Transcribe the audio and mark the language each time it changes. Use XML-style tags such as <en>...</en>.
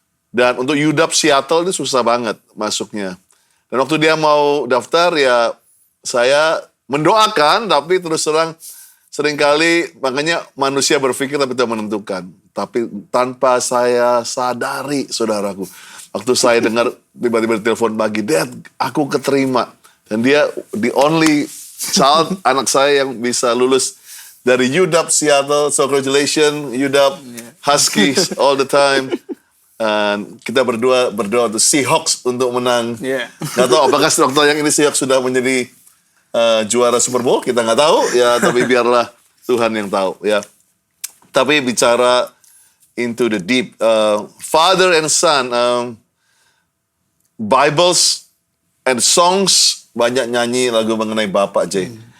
<id>Dan untuk UW Seattle itu susah banget masuknya. Dan waktu dia mau daftar ya saya mendoakan, tapi terus terang seringkali makanya manusia berpikir tapi tidak menentukan. Tapi tanpa saya sadari, saudaraku, waktu saya dengar tiba-tiba telepon pagi,</id> <en>Dad,</en> <id>aku keterima. Dan dia</id> <en>the only child,</en> <id>anak saya yang bisa lulus dari UW Seattle.</id> <en>So congratulations UW Huskies all the time.</en> <id>Dan kita berdoa untuk Seahawks untuk menang. Yeah. Nggak tahu apakah waktu yang ini Seahawks sudah menjadi juara Super Bowl, kita nggak tahu ya. Tapi biarlah Tuhan yang tahu ya. Tapi bicara Into the Deep, Father and Son, Bibles and songs, banyak nyanyi lagu mengenai Bapak, Jay.</id>